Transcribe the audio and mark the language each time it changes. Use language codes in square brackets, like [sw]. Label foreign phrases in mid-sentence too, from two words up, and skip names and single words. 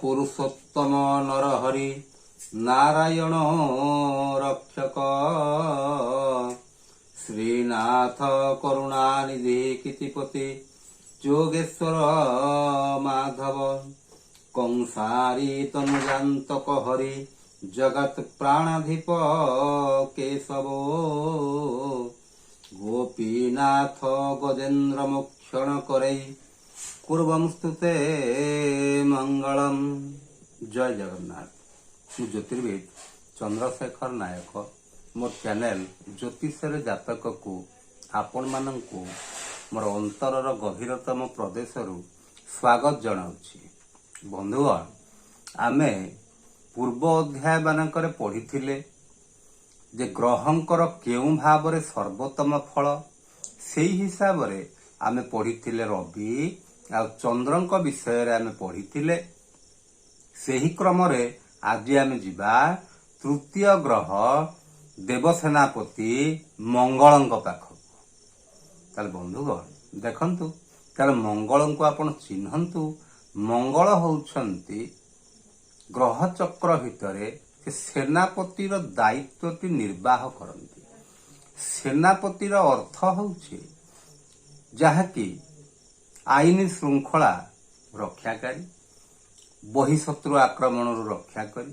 [sa] पुरुषोत्तम नरहरि नारायण रक्षक श्रीनाथ करुणानिधि कितिपति जोगेश्वर माधव कंसारी तनुजान्तक हरि जगत प्राणाधिप केशव गोपीनाथ गजेन्द्र मोक्षण करई कुर्वंस्तुते मंगलम। [or] ଜୟ ଜଗନ୍ନାଥ। ମୁଁ ଜ୍ୟୋତିର୍ବିଦ ଚନ୍ଦ୍ରଶେଖର ନାୟକ ମୋର ଚ୍ୟାନେଲ ଜ୍ୟୋତିଷର ଜାତକ କୁ ଆପଣ ମାନଙ୍କୁ ମୋର ଅନ୍ତରର ଗଭୀରତମ ପ୍ରଦେଶରୁ ସ୍ୱାଗତ ଜଣାଉଛି। ବନ୍ଧୁଗଣ, ଆମେ ପୂର୍ବ ଅଧ୍ୟାୟ ମାନଙ୍କର ପଢ଼ିଥିଲେ ଯେ ଗ୍ରହଙ୍କର କେଉଁ ଭାବରେ ସର୍ବୋତ୍ତମ ଫଳ, ସେହି ହିସାବ ରେ ଆମେ ପଢ଼ିଥିଲେ ରବି ଆ ଚନ୍ଦ୍ରଙ୍କ ବିଷୟ ରେ ଆମେ ପଢ଼ିଥିଲେ। ସେହି କ୍ରମ ରେ ଆଜି ଆମେ ଯିବା ତୃତୀୟ ଗ୍ରହ ଦେବସେନାପତି ମଙ୍ଗଳଙ୍କ ପାଖକୁ। ତାହାଲେ ବନ୍ଧୁଗଣ ଦେଖନ୍ତୁ, ତାହାଲେ ମଙ୍ଗଳଙ୍କ ଆପଣ ଚିହ୍ନନ୍ତୁ। ମଙ୍ଗଳ ହେଉଛନ୍ତି ଗ୍ରହ ଚକ୍ର ଭିତରେ ସେ ସେନାପତିର ଦାୟିତ୍ୱଟି ନିର୍ବାହ କରନ୍ତି। ସେନାପତିର ଅର୍ଥ ହେଉଛି ଯାହାକି ଆଇନ ଶୃଙ୍ଖଳା ରକ୍ଷାକାରୀ, ବହିଃଶତ୍ରୁ ଆକ୍ରମଣ ରକ୍ଷା କରି।